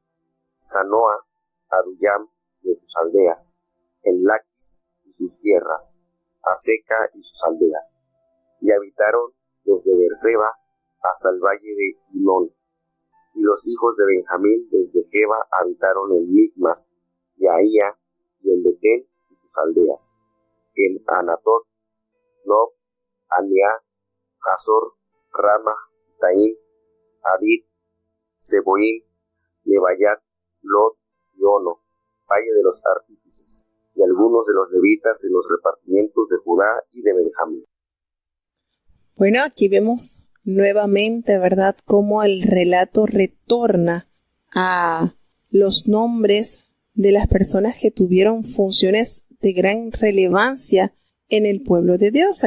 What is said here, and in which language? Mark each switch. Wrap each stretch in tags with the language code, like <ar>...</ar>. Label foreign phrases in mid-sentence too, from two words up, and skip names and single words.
<es>Sanoa, Adullam, y en sus aldeas, en Laquis y sus tierras, Aseca y sus aldeas, y habitaron desde Beerseba hasta el valle de Hinón. Y los hijos de Benjamín desde Geba habitaron en Micmas, y Ahía, y en Betel y sus aldeas, en Anatot, Nob, Aniá, Hazor, Rama, Taín, Hadid, Seboín, Nebayat, Lot y Ono, valle de los artífices, y algunos de los levitas en los repartimientos de Judá y de Benjamín. Bueno, aquí vemos nuevamente, ¿verdad?, cómo el relato retorna a los nombres de las personas que tuvieron funciones de gran relevancia en el pueblo de Dios.</es>